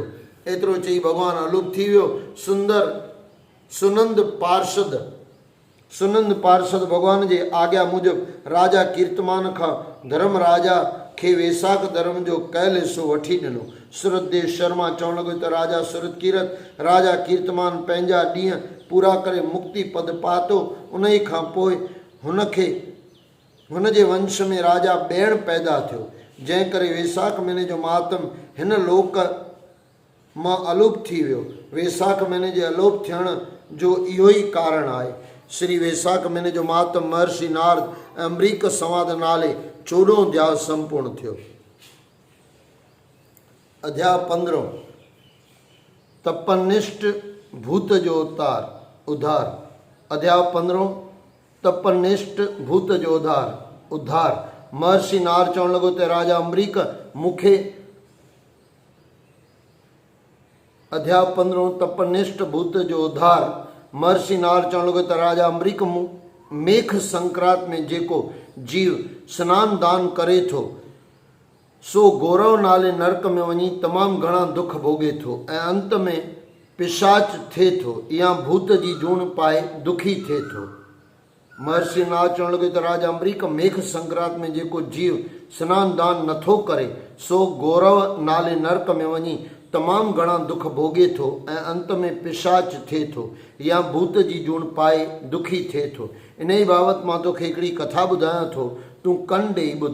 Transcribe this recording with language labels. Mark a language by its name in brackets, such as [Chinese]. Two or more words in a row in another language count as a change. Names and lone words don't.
[Sindhi] एतिरो चई भॻवानु अलूप थी वियो। सुनंद पार्षद भॻवान जे आज्ञा मूजिब राजा कीर्तमान खां धर्म राजा खे वेसाख धर्म जो कयल हिसो वठी ॾिनो। सूरतदेव शर्मा चवण लॻो त राजा सूरतकीरत राजा कीर्तमान पंहिंजा ॾींहं पूरा करे मुक्ति पद पातो। उन ई खां पोइ हुन जे वंश में राजा ॿियण पैदा थियो, जंहिं करे वेसाख महीने जो मातम हिन लोक मां अलूप थी वियो। वेसाख महीने जे अलूप थियण जो इहो ई कारण आहे। श्री वेसाख महीने जो मातम महर्षि नारद ऐं अम्बरीक संवाद नाले 14 अध्याय संपूर्ण थियो। अध्याय 15 तपनिष्ठ भूत जो उद्धार। अध्याय 15 तपनिष्ठ भूत जो उद्धार। महर्षि नारद चवण लॻो त राजा अम्बरीक मूंखे अध्याय 15 तपनिष्ठ भूत जो उद्धार। महर्षि नारद चवण लॻो त राजा अम्बरीक मेघ संक्रांत में जेको जीव स्नान दान करे थो सो गौरव नाले नरक में वञी तमामु घणा दुख भोगे थो ऐं अंत में पिशाच थिए थो या भूत जी जूण पाए दुखी थिए थो। महर्षि नारद चवण लॻो त राजा अम्बरीक मेघ संक्रांत में जेको जीव स्नान दान नथो करे सो गौरव नाले नरक में वञी तमामु घणा दुख भोगे थो ऐं अंत में पिशाच थिए थो या भूत जी जूण पाए दुखी थिए थो। इन ई बाबति मां तोखे हिकिड़ी कथा ॿुधायां थो, तूं कन ॾेई ॿुध।